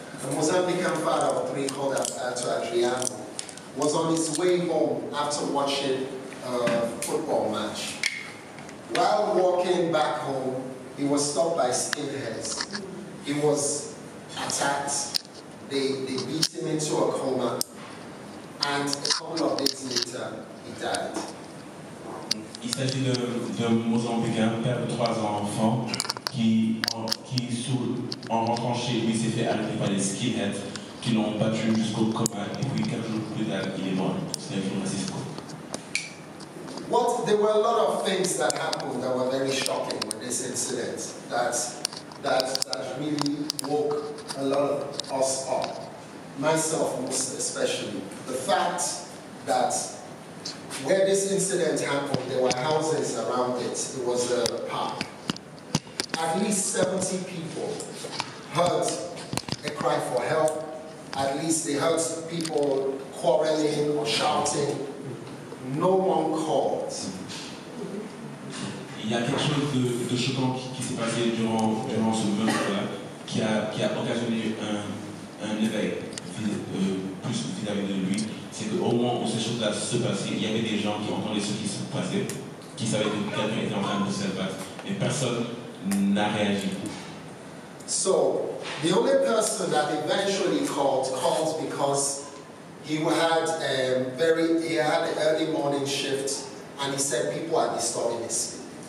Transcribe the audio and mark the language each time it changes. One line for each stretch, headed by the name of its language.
English: A Mozambican father of three called Alberto Adriano was on his way home after watching a football match. While walking back home, he was stopped by skinheads. He was attacked. They beat him into a coma, and a couple of days later, he died.
French: Il s'agit d'un Mozambicain, père de 3 enfants, qui en rentrant chez lui, s'est fait arrêter par les skinheads qui l'ont battu jusqu'au coma, et puis 4 jours plus tard, il est mort. C'est un film raciste.
English: There were a lot of things that happened that were very shocking with this incident that really woke a lot of us up, myself most especially. The fact that where this incident happened, there were houses around it. It was a park. At least 70 people heard a cry for help. At least they heard people quarreling or shouting. No one called.
French: Il y a quelque chose de choquant qui s'est passé durant ce meurtre-là, qui a occasionné un éveil plus vis-à-vis de lui. C'est qu'au moment où ces choses-là se passaient, il y avait des gens qui entendaient ce qui se passait, qui savaient que quelqu'un était en train de se battre, mais personne n'a réagi.
English: So, the only person that eventually called because he had an early morning shift, and he said people are disturbing his sleep.